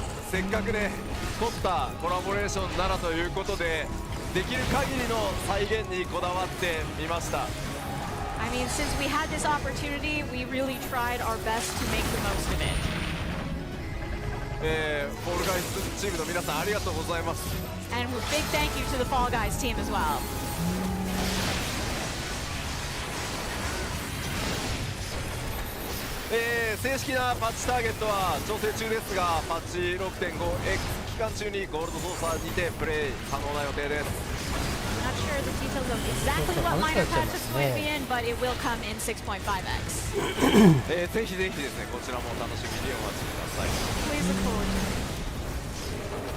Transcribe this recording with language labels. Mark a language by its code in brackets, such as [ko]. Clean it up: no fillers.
[ja] せっかくね、凝ったコラボレーションならということで、できる限りの再現にこだわってみました。 [en] I mean, since we had this opportunity, we really tried our best to make the most of it. [ja] フォールガイズチームの皆さんありがとうございます。 [en] And a big thank you to the Fall Guys team as well. [ja] 正式なパッチターゲットは調整中ですが、パッチ 6.5X 期間中にゴールドソーサーにてプレイ可能な予定です。 [en] Not sure the details of exactly what minor patch it's going to be in, but it will come in 6.5x. [ja] ぜひぜひですね、こちらもお楽しみにお待ちください。 [en] Please look forward to it.